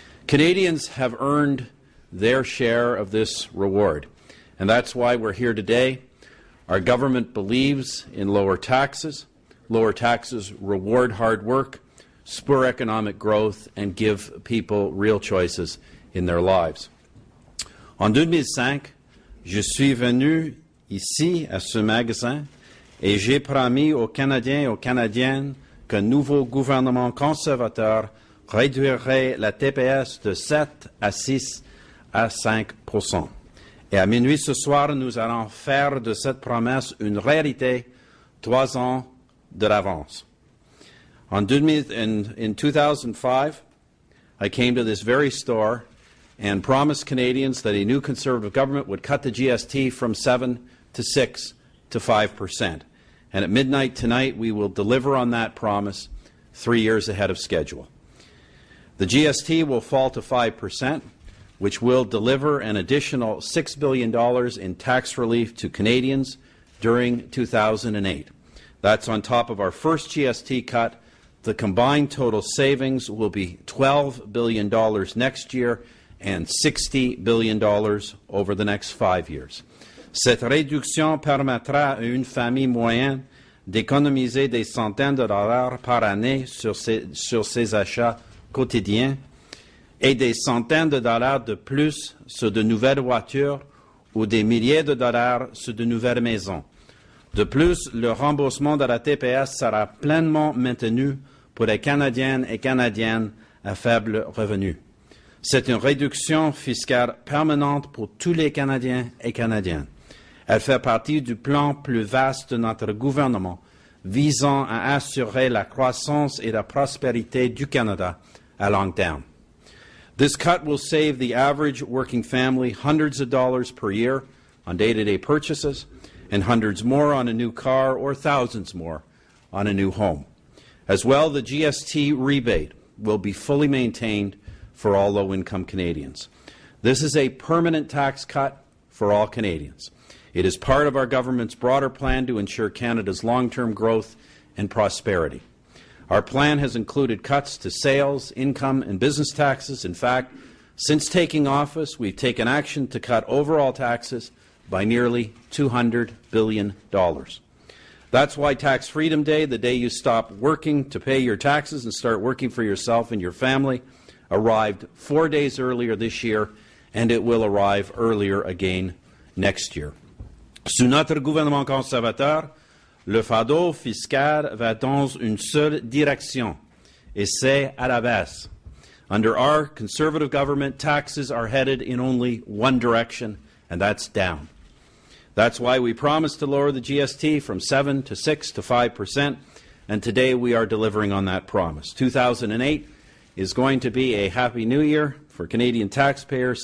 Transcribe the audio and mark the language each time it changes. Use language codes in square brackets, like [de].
[en] Canadians have earned their share of this reward, and that's why we're here today. Our government believes in lower taxes. Lower taxes reward hard work, spur economic growth, and give people real choices in their lives. [fr] En 2005, je suis venu ici à ce magasin et j'ai promis aux Canadiens et aux Canadiennes qu'un nouveau gouvernement conservateur réduirait la TPS de 7 à 6 à 5%. Et à minuit ce soir, nous allons faire de cette promesse une réalité 3 ans de l'avance. [en] In 2005, I came to this very store and promised Canadians that a new Conservative government would cut the GST from 7 to 6 to 5%. And at midnight tonight, we will deliver on that promise 3 years ahead of schedule. The GST will fall to 5%, which will deliver an additional $6 billion in tax relief to Canadians during 2008. That's on top of our first GST cut. The combined total savings will be $12 billion next year and $60 billion over the next 5 years. [fr] Cette réduction permettra à une famille moyenne d'économiser des centaines de dollars par année sur ses achats quotidiens et des centaines de dollars de plus sur de nouvelles voitures ou des milliers de dollars sur de nouvelles maisons. De plus, le remboursement de la TPS sera pleinement maintenu pour les Canadiennes et Canadiennes à faible revenu. C'est une réduction fiscale permanente pour tous les Canadiens et Canadiennes. Elle fait partie du plan plus vaste de notre gouvernement visant à assurer la croissance et la prospérité du Canada à long terme. [en] This cut will save the average working family hundreds of dollars per year on day-to-day purchases and hundreds more on a new car or thousands more on a new home. As well, the GST rebate will be fully maintained for all low-income Canadians. This is a permanent tax cut for all Canadians. It is part of our government's broader plan to ensure Canada's long-term growth and prosperity. Our plan has included cuts to sales, income, and business taxes. In fact, since taking office, we've taken action to cut overall taxes by nearly $200 billion. That's why Tax Freedom Day, the day you stop working to pay your taxes and start working for yourself and your family, arrived 4 days earlier this year, and it will arrive earlier again next year. [fr] Sous notre gouvernement conservateur, le fardeau fiscal va dans une seule direction, et c'est à la baisse. [en] Under our Conservative government, taxes are headed in only one direction, and that's down. That's why we promised to lower the GST from 7 to 6 to 5%, and today we are delivering on that promise. 2008 is going to be a happy new year for Canadian taxpayers.